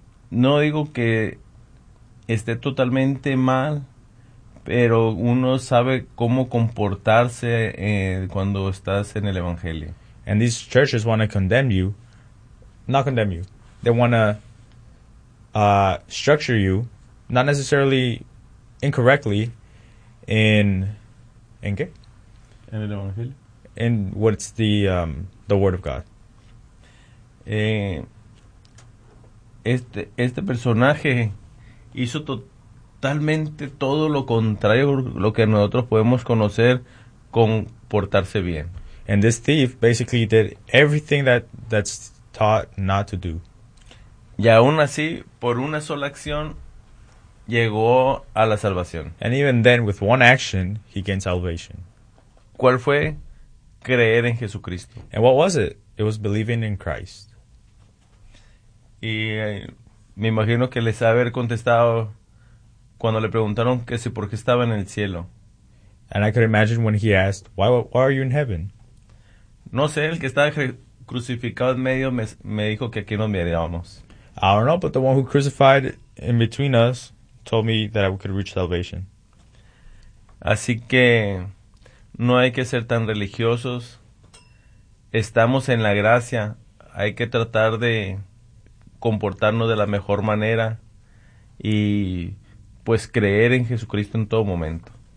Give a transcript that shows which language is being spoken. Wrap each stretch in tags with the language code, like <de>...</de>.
<es>No digo que esté totalmente mal, pero uno sabe cómo comportarse cuando estás en el evangelio.</es> <en>And these churches want to condemn you. Not condemn you. They want to structure you, not necessarily incorrectly, in</en> <es>qué? En el evangelio.</es> <en>In what's the word of God.</en> <es>Este personaje hizo totalmente todo lo contrario lo que nosotros podemos conocer con portarse bien.</es> <en>And this thief basically did everything that's taught not to do.</en> <es>Y aún así, por una sola acción, llegó a la salvación.</es> <en>And even then, with one action, he gained salvation.</en> <es>¿Cuál fue? Creer en Jesucristo.</es> <en>And what was it? It was believing in Christ.</en> <es>Y me imagino que les haber contestado cuando le preguntaron que si por qué estaba en el cielo.</es> <en>And I could imagine when he asked, why are you in heaven?</en> <es>No sé, el que estaba crucificado en medio me dijo que aquí nos mirábamos.</es> <en>I don't know, but the one who crucified in between us told me that I could reach salvation.</en> <es>Así que no hay que ser tan religiosos. Estamos en la gracia. Hay que tratar de comportarnos de la mejor manera y pues creer en Jesucristo en todo momento.</es>